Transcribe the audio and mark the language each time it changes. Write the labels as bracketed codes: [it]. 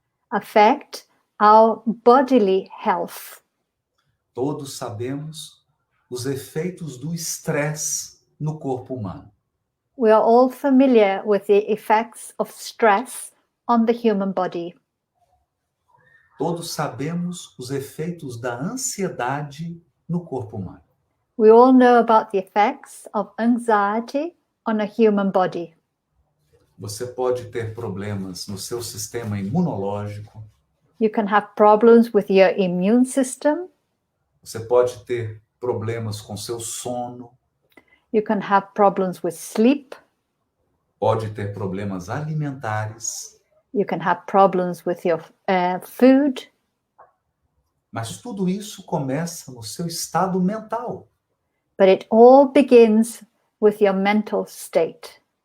[en] affect our bodily health. [pt] Todos sabemos os efeitos do estresse no corpo humano. [en] We are all familiar with the effects of stress on the human body. [pt] Todos sabemos os efeitos da ansiedade no corpo humano. [en] We all know about the effects of anxiety on a human body. [pt] Você pode ter problemas no seu sistema imunológico, [en] You can have problems with your immune system. [pt] você pode ter problemas com seu sono, [en] You can have problems with sleep. [pt] pode ter problemas alimentares, [en] You can have problems with your food. [pt] mas tudo isso começa no seu estado mental. [en] But it all begins with your mental state.